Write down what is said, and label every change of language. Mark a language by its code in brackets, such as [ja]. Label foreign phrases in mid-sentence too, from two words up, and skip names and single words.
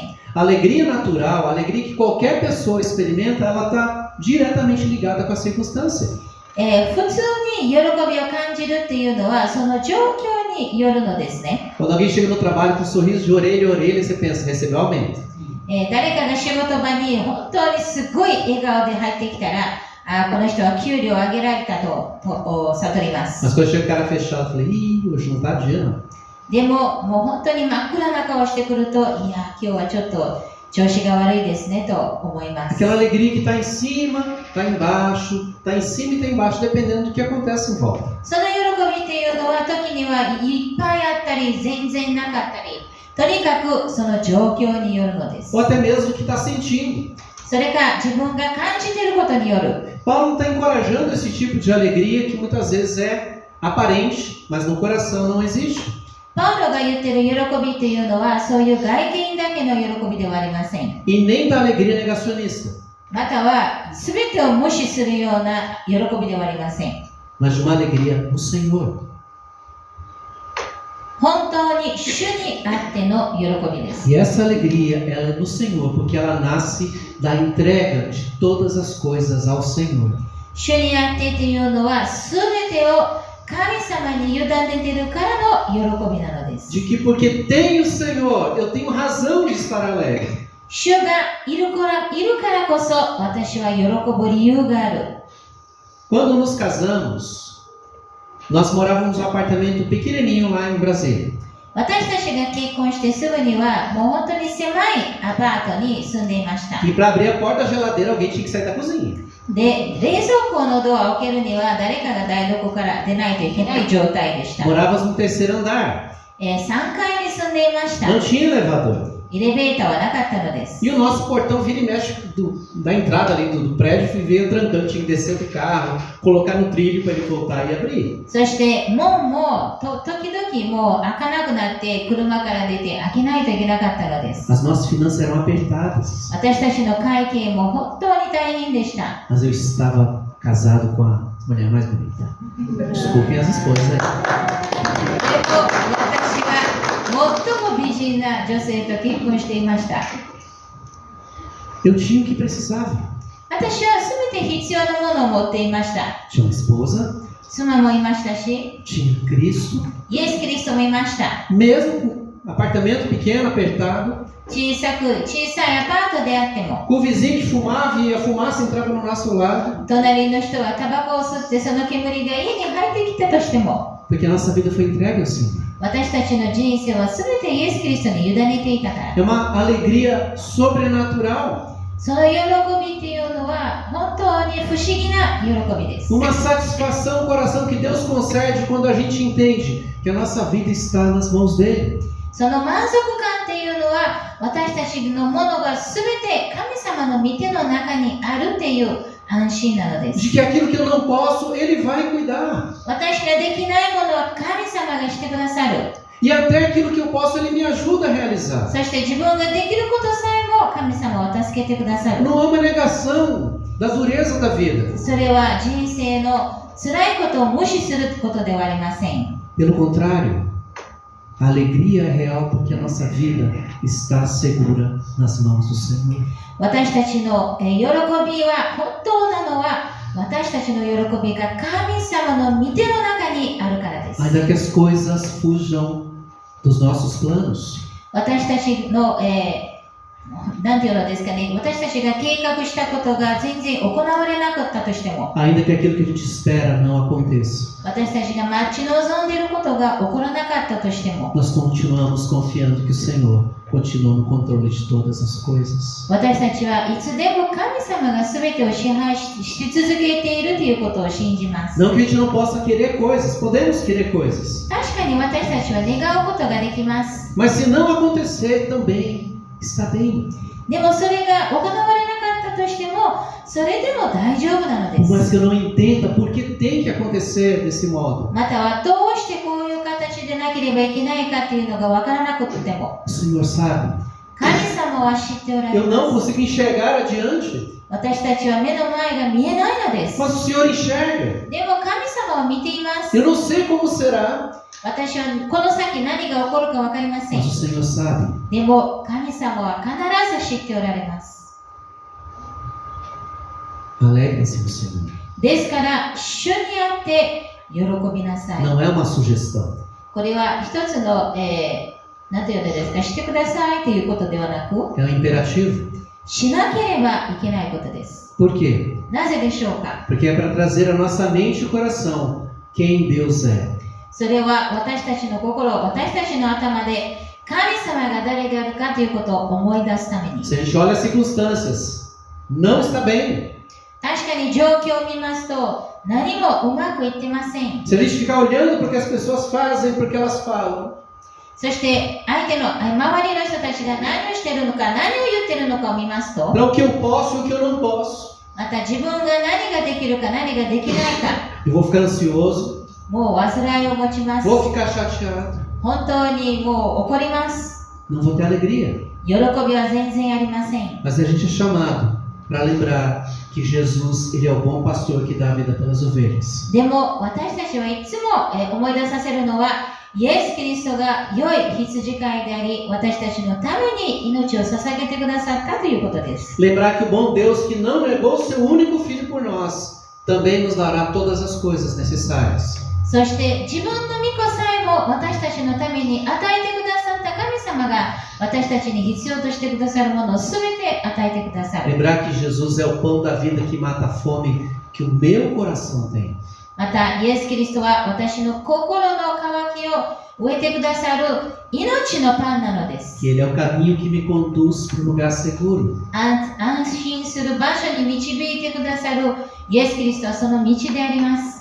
[pt] A alegria natural, a alegria que qualquer pessoa experimenta, ela está diretamente ligada com a circunstância. [ja] 普通に喜びを感じるっていうのはその状況にによるのですね。 [pt] Quando alguém chega no trabalho com um sorriso de orelha a orelha, você pensa, recebeu aumento. [ja] 誰かが仕事場に本当にすごい笑顔で入ってきたら、この人は給料を上げられたと悟ります。 [pt] Mas quando chega o cara fechado, eu falei, ih, hoje não tá dia não. [ja] でも、もう本当に真っ暗な顔してくると、いや、今日はちょっと調子が悪いですねと思います。 [pt] Aquela alegria que está em cima, está embaixo, está em cima e está embaixo, dependendo do que acontece em volta. [ja] その喜びっていうのは時にはいっぱいあったり、全然なかったり、とにかくその状況によるのです。 [pt] Ou até mesmo o que está sentindo. [ja] それか自分が感じていることによる。 [pt] Paulo está encorajando esse tipo de alegria que muitas vezes é aparente, mas no coração não existe. [ja] パウロが言っている喜びというのは、そういう外見だけの喜びではありません。 [pt] E nem da alegria negacionista, [ja] または、すべてを無視するような喜びではありません。 [pt] mas de uma alegria no Senhor. [ja] 本当に主にあっての喜びです。 [pt] E essa alegria, ela é no Senhor, porque ela nasce da entrega de todas as coisas ao Senhor. [ja] 主にあってというのは、すべてを神様に委ねているからの喜びなのです。 [pt] De que porque tenho o Senhor, eu tenho razão de estar alegre. [ja] 主がいるからこそ、私は喜ぶ理由がある。 [pt] Quando nos casamos, nós morávamos num apartamento pequenininho lá em Brasília. [ja] 私たちが結婚してすぐには、もう本当に狭いアパートに住んでいました。 [pt] E para abrir a porta da geladeira, alguém tinha que sair da cozinha. [ja] で、冷蔵庫のドアを開けるには、誰かが台所から出ないといけない状態でした。 [pt] Morávamos no terceiro andar. [ja] 3 階に住んでいました。 [pt] Não tinha elevador. [ja] エレベーターはなかったのです。 [pt] E o nosso portão vira e mexe da entrada ali do prédio, veio trancando, tinha que descer do carro, colocar no trilho para ele voltar e abrir. [ja] そして門も時々もう開かなくなって車から出て開けないといけなかったのです。 [pt] As nossas finanças eram apertadas. [ja] 私たちの会計も本当に大変でした。 [pt] Mas eu estava casado com a mulher mais bonita. Desculpem as esposas aí. [ja] でも私は最も美人な女性と結婚していました。 [pt] Eu tinha o que precisava. [ja] 私は全て必要なものを持っていました。 [pt] Tinha uma esposa, [ja] 妻もいましたし、 [pt] tinha Cristo, [ja] イエス・キリストもいました。 [pt] mesmo com apartamento pequeno, apertado, [ja] 小さいアパートであっても、 [pt] com o vizinho que fumava e a fumaça entrava no nosso lado, [ja] 隣の人はタバコを吸ってその煙が家に入ってきたとしても、 [pt] porque a nossa vida foi entregue ao Senhor. [ja] 私たちの人生は全てイエス・キリストに委ねていたから。 [pt] É uma alegria sobrenatural, [ja] その喜びっていうのは本当に不思議な喜びです。 [pt] uma satisfação no coração que Deus concede quando a gente entende que a nossa vida está nas mãos dele. [ja] その満足感っていうのは私たちのものが全て神様の御手の中にあるっていう安心なのです。 [pt] De que aquilo que eu não posso, ele vai cuidar. [ja] 私ができないものは神様がしてくださる。 [pt] E até aquilo que eu posso, ele me ajuda a realizar. [ja] そして自分ができることさえも神様を助けてくださる。 [pt] Não há uma negação da dureza da vida. [ja] それは人生の辛いことを無視することではありません。 [pt] Pelo contrário, a alegria é real porque a nossa vida está segura nas mãos do Senhor. [ja] 私たちの喜びは本当なのは私たちの喜びが神様の御手の中にあるからです。 [pt] Ainda que as coisas fujam dos nossos planos, [ja] 私たちの、なんていうのですかね、私たちが計画したことが全然行われなかったとしても、 [pt] ainda que aquilo que a gente espera não aconteça, [ja] 私たちが待ち望んでいることが起こらなかったとしても、 [pt] nós continuamos confiando que o Senhor continua no controle de todas as coisas. [ja] 私たちはいつでも神様が全てを支配し続けているということを信じます。 [pt] Não que a gente não possa querer coisas, podemos querer coisas, [ja] 確かに私たちは願うことができます。 [pt] mas se não acontecer também está bem. [ja] でもそれが行われなかったとしても、それでも大丈夫なので [pt] Por mais [ja] す。 [pt] que eu não entenda por que tem que acontecer desse modo, [ja] またはどうしてこういう形でなければいけないかというのがわからなくても、 [pt] o Senhor sabe. [ja] 神様は知っておられ [pt] Eu não [ja] ます。 [pt] consigo enxergar adiante, [ja] 私たちは目の前が見えないのです。 [pt] mas o Senhor enxerga. [ja] でも神様は見ています。 [pt] Eu não sei como será, [ja] 私はこの先何が起こるかわかりません。 [pt] mas o Senhor sabe. [ja] でも神様は必ず知っておられます。 [pt] Alegrem-se no Senhor. [ja] ですから、主にあって喜びなさい。 [pt] Não é uma sugestão. [ja] これは一つの、なんていうのですか、してくださいということではなく、 [pt] É um imperativo. [ja] しなければいけないことです。 [pt] Por quê? [ja] なぜでしょうか。 [pt] Porque é para trazer à nossa mente e coração quem Deus é. [ja] それは私たちの心、私たちの頭で神様が誰であるかということを思い出すために。 [pt] Se a gente olha as circunstâncias, não está bem. [ja] 確かに状況を見ますと何もうまくいってません。 [pt] Se a gente ficar olhando para o que as pessoas fazem, porque elas falam, [ja] そして相手の周りの人たちが何をしているのか、何を言っているのかを見ますと、 [pt] para o que eu posso e o que eu não posso, [ja] また自分が何ができるか何ができないか、 [pt] eu vou ficar ansioso, [ja] もう煩いを持ちます。 [pt] vou ficar chateado, [ja] 本当にもう怒ります。 [pt] não vou ter alegria. [ja] 喜びは全然ありません。 [pt] Mas a gente é chamado para lembrar que Jesus, ele é o bom pastor que dá a vida pelas ovelhas. [ja] でも私たちはいつも思い出させるのは、イエス・キリストが良い羊飼いであり、私たちのために命を捧げてくださったということです。 [pt] Lembrar que o bom Deus que não negou o seu único filho por nós, também nos dará todas as coisas necessárias. [ja] そして自分の御子さえも私たちのために与えてくださった神様が私たちに必要としてくださるものを全て与えてくださる。 [pt] Lembrar que Jesus é o pão da vida que mata a fome que o meu coração tem. [ja] また、イエス・キリストは私の心の渇きを植えてくださる命のパンなのです。 [pt] Que ele é o caminho que me conduz para um lugar seguro. [ja] 安心する場所に導いてくださるイエス・キリストはその道であります。